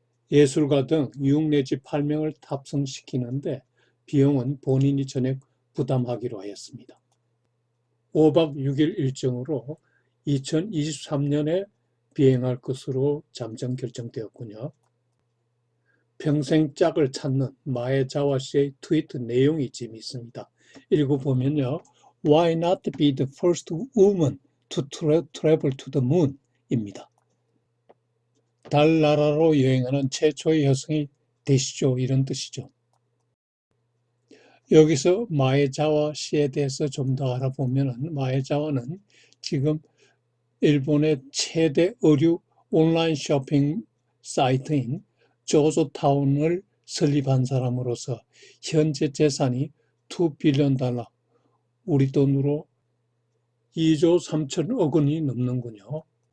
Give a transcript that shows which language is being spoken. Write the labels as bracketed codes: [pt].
[ko] 예술가 등 6 내지 8명을 탑승시키는데 비용은 본인이 전액 부담하기로 하였습니다. 5박 6일 일정으로 2023년에 비행할 것으로 잠정 결정되었군요. 평생 짝을 찾는 마에자와 씨의 트위트 내용이 재미있습니다. 읽어보면요. [en] Why not be the first woman to travel to the moon? [ko] 입니다. 달나라로 여행하는 최초의 여성이 되시죠. 이런 뜻이죠. 여기서 마에자와 씨에 대해서 좀 더 알아보면, 마에자와는 지금 일본의 최대 의류 온라인 쇼핑 사이트인 조조타운을 설립한 사람으로서 현재 재산이 2 빌리언 달러, 우리 돈으로 2조 3천억 원이 넘는군요.